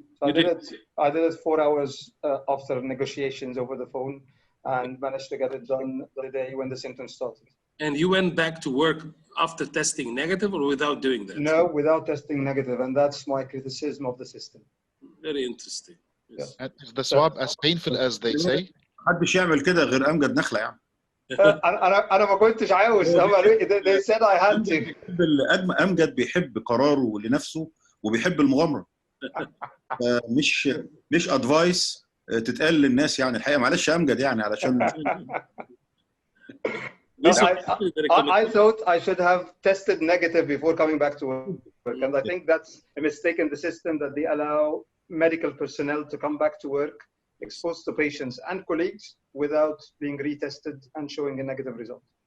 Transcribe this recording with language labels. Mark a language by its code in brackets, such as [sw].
[en] So I did it 4 hours after negotiations over the phone, and managed to get it done the day when the symptoms started. And you went back to work after testing negative or without doing that? No, without testing negative, and that's my criticism of the system. Very interesting. Yes. Is the swab as painful as they say? [ar] محدش يعمل كده غير أمجد نخلة يعني. أنا ما كنتش عاوز. [en] They said I had to. [ar] أمجد بيحب قراره لنفسه وبيحب المغامرة. مش أدفايس تتقال للناس يعني الحقيقة معلش أمجد يعني علشان. [en] I thought I should have tested negative before coming back to work, and I think that's a mistake in the system that they allow medical personnel to come back to work exposed to patients and colleagues without being retested and showing a negative result.